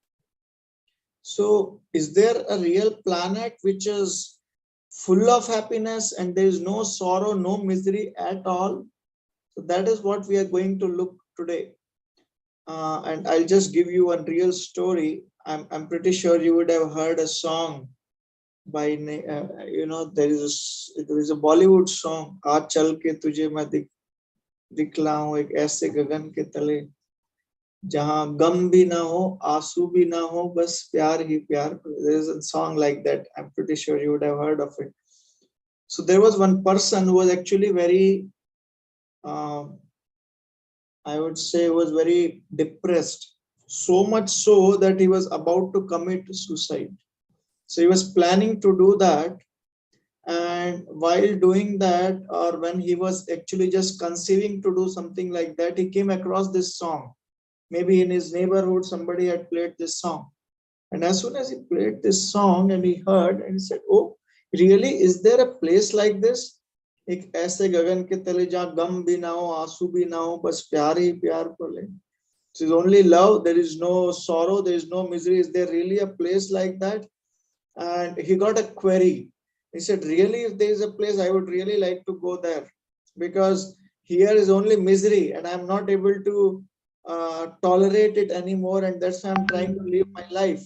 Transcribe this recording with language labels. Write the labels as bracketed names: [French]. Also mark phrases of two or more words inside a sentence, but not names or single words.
[English] So is there a real planet which is full of happiness and there is no sorrow, no misery at all? So that is what we are going to look today. And I'll just give you a real story. I'm pretty sure you would have heard a song by, there is a Bollywood song, [Hindi] आज चल के तुझे मैं दिखलाऊँ एक ऐसे गगन के तले, जहाँ ग़म भी न हो, आँसू भी न हो, बस प्यार ही प्यार. [English] There is a song like that. I'm pretty sure you would have heard of it. So there was one person who was actually very, I would say, was very depressed. So much so that he was about to commit suicide. So he was planning to do that. And while doing that, or when he was actually just conceiving to do something like that, he came across this song. Maybe in his neighborhood, somebody had played this song. And as soon as he played this song and he heard, and he said, oh, really? Is there a place like this? [Hindi] एक ऐसे गगन के तले जहाँ ग़म भी न हो, आँसू भी न हो, बस प्यार ही प्यार पले. [English] So it's only love, there is no sorrow, there is no misery. Is there really a place like that? And he got a query. He said, really, if there is a place, I would really like to go there, because here is only misery and I'm not able to tolerate it anymore, and that's why I'm trying to live my life.